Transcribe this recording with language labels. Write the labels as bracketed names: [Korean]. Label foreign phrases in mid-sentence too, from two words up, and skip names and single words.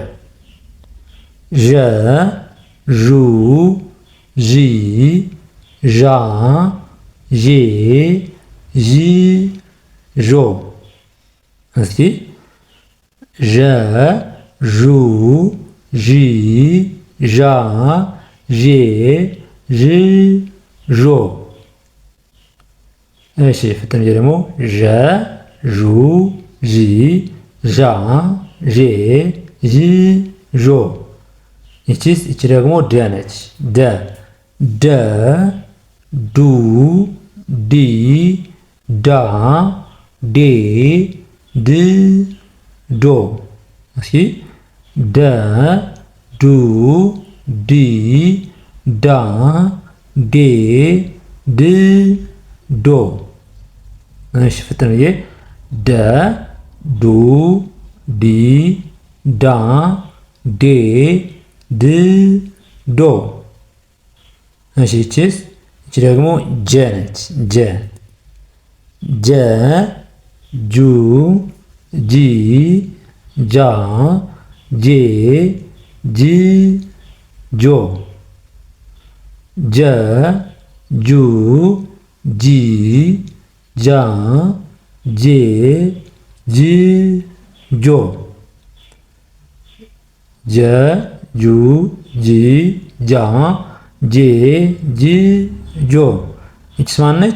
[Amharic] ዠ ዡ ዢ ዣ ዤ ዢ ዦ። እስኪ ዠ ዡ ዢ ዣ ዤ ዥ ዦ። እሺ ፍጥን ብዬ ደግሞ ዠ ዡ ዢ ዣ ዤ ዥ ዦ። ይቺስ ይቺ ደግሞ ደ ነች። ደ ደ ዱ ዲ ዳ ዴ ድ ዶ። እስኪ ደ ዱ ዲ ዳ ዴ ድ ዶ። እሺ ፍጥን ብዬ ደ ዱ ዲ ዳ ዴ ድ ዶ። እሺ ይቺስ ይቺ ደግሞ ጀ ነች። ጀ ጀ ጁ ጂ ጃ ጄ ጅ ጆ። ጀ ጁ ጂ ጃ ጄ ጅ ጆ። ጀ ጁ ጂ ጃ ጄ ጅ ጆ። ይቺስ ማነች?